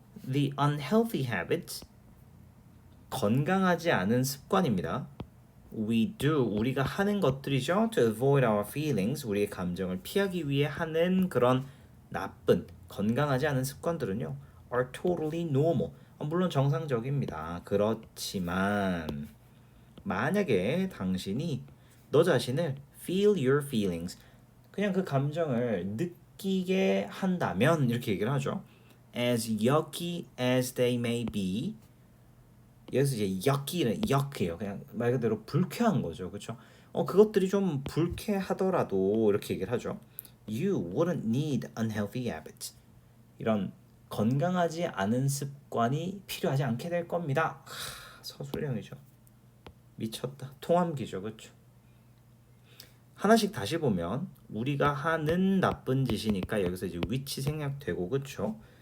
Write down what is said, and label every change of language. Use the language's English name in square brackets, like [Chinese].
[English] The unhealthy habits, [Korean] 건강하지 않은 습관입니다. [English] We do, [Korean] 우리가 하는 것들이죠. [English] To avoid our feelings, [Korean] 우리의 감정을 피하기 위해 하는 그런 나쁜, 건강하지 않은 습관들은요. [English] Are totally normal, [Korean] 물론 정상적입니다. 그렇지만 만약에 당신이 너 자신을 [English] feel your feelings, [Korean] 그냥 그 감정을 느끼게 한다면 이렇게 얘기를 하죠. [English] As yucky as they may be, [Korean] 여기서 이제 yucky는 yuck예요. 그냥 말 그대로 불쾌한 거죠, 그렇죠? 그것들이 좀 불쾌하더라도 이렇게 얘기를 하죠. [English] You wouldn't need unhealthy habits. [Korean] 이런 건강하지 않은 습관이 필요하지 않게 될 겁니다. 서술형이죠. 미쳤다. 통함기죠, 그렇죠? 하나씩 다시 보면 우리가 하는 나쁜 짓이니까 여기서 이제 위치 생략되고 그렇죠?